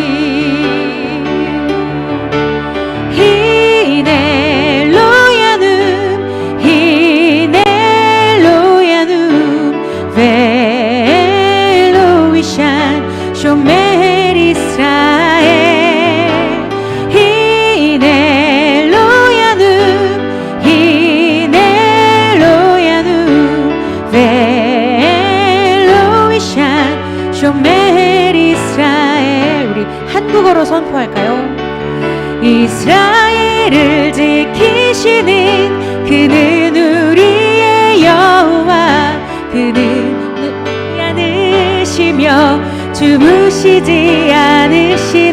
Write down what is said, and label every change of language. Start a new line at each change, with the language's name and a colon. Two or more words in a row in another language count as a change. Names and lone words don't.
Hebrew: הנה לא ינום, הנה לא ינום, ולא יישן שומר ישראל. הנה לא ינום, הנה לא ינום, ולא יישן שומר ישראל.
Korean: 우리 한국어로 선포할까요? 이스라엘을 지키시는 그는 우리의 여호와, 그는 눈이 않으시며 주무시지 않으시네.